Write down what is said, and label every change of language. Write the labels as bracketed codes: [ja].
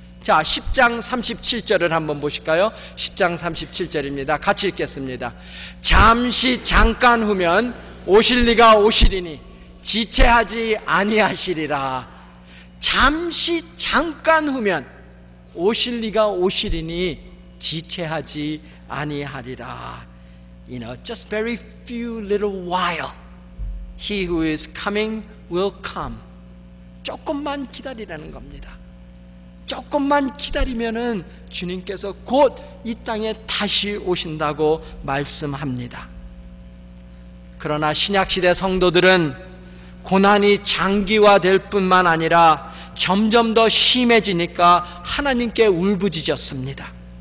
[ko] 자, 10장 37절을 한번 보실까요? 10장 37절입니다. 같이 읽겠습니다. 잠시 잠깐 후면 오실 리가 오시리니 지체하지 아니하시리라. 잠시 잠깐 후면 오실 리가 오시리니 지체하지 아니하리라. [en] You know, just very few little while. He who is coming will come. [ko] 조금만 기다리라는 겁니다. 조금만 기다리면은 주님께서 곧 이 땅에 다시 오신다고 말씀합니다. 그러나 신약시대 성도들은 고난이 장기화될 뿐만 아니라 점점 더 심해지니까 하나님께 울부짖었습니다.